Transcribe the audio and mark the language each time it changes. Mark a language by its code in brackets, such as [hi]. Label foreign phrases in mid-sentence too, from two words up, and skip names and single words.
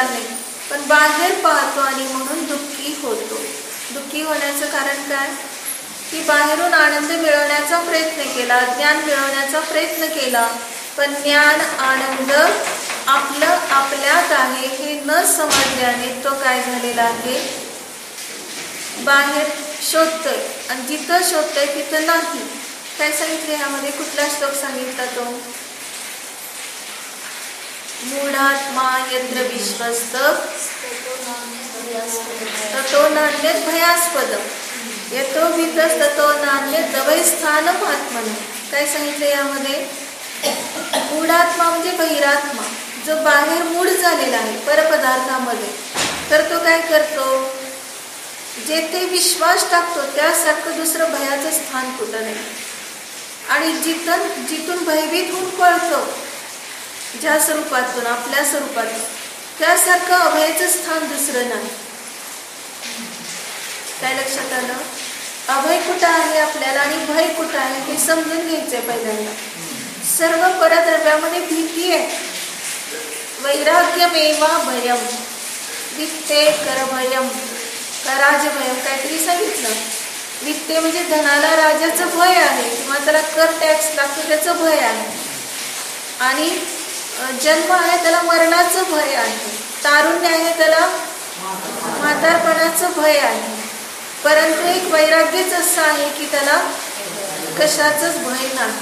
[mr] नाही पण बाहेर पाहतो आणि म्हणून दुःखी होतो दुःखी होण्याचं कारण काय की बाहेरून आनंद मिळवण्याचा प्रयत्न केला ज्ञान मिळवण्याचा प्रयत्न केला पण ज्ञान आनंद आपलं आपल्यात आहे हे न समजल्याने तो काय झालेला आहे बाहेर शोधतोय आणि जिथं शोधतोय तिथं नाही काय सांगितले यामध्ये? कुठला श्लोक सांगितला तो? [sa] मूढात्मा यत्र विश्वस्त ततो नान्यत् भयास्पदम् यतो भीतस्ततो नान्यत् दवै स्थानम् आत्मनः. [mr] काय सांगितलं यामध्ये? मूढात्मा म्हणजे बहिरात्मा, जो बाहेर मूढ झालेला आहे परपदार्थामध्ये, तर तो काय करतो? जेथे विश्वास टाकतो त्यासारखं दुसरं भयाचं स्थान कुठं नाही. आणि जिथून भयभीत होऊन पळतो, ज्या स्वरूपातून, आपल्या स्वरूपातून, त्यासारखं अभयाचं स्थान दुसरं नाही. काय लक्षात आलं? अभय कुठं आहे आपल्याला आणि भय कुठं आहे हे समजून घ्यायचंय पहिल्यांदा. सर्व परद्रव्यामध्ये भीती आहे. [sa] वैराग्यमेवा भयम वित्ते करभयम कराजभयम [mr] काहीतरी सांगितलं. वित्ते म्हणजे धनाला राजाचं भय आहे किंवा त्याला कर टॅक्स लागतो त्याचं भय आहे. आणि जन्म आहे त्याला मरणाचं भय आहे. तारुण्य आहे त्याला म्हातारपणाचं भय आहे. परंतु एक वैराग्यच असं आहे की त्याला कशाचंच भय नाही.